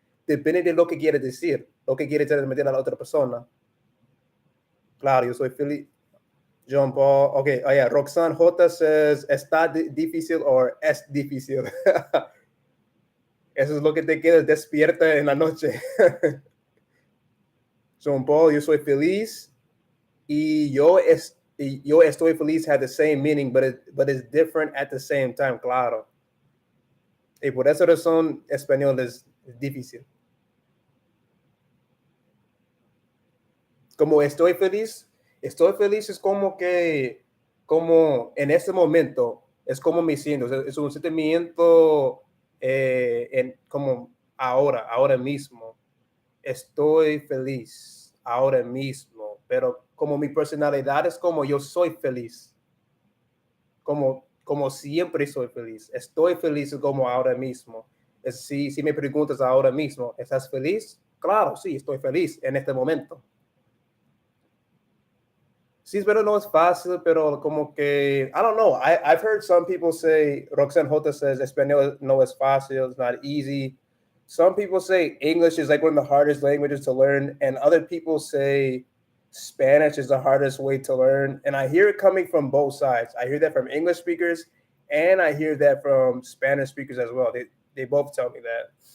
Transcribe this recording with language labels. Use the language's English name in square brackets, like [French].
[Spanish] Depende de lo que quiere decir, lo que quiere transmitir a la otra persona. Claro, yo soy feliz. John Paul, [English] okay, oh yeah, [Spanish] Roxanne J [English] says, [Spanish] está difícil o es difícil. Eso es lo que te queda despierta en la noche. [English] John Paul, [Spanish] yo soy feliz y yo estoy feliz [English] had the same meaning, but it's different at the same time, [Spanish] claro. Y por esa razón, español es difícil. Como estoy feliz es como que, como en este momento, es como me siento, es un sentimiento como ahora mismo. Estoy feliz ahora mismo, pero como mi personalidad es como yo soy feliz, como siempre soy feliz. Estoy feliz como ahora mismo. Si me preguntas ahora mismo, ¿estás feliz? Claro, sí, estoy feliz en este momento. Sí, pero no es fácil, pero como que, [English] I don't know. I've heard some people say, Roxanne Jota says, [Spanish] Espanol no es fácil, [English] it's not easy. Some people say English is like one of the hardest languages to learn, and other people say Spanish is the hardest way to learn. And I hear it coming from both sides. I hear that from English speakers, and I hear that from Spanish speakers as well. They both tell me that.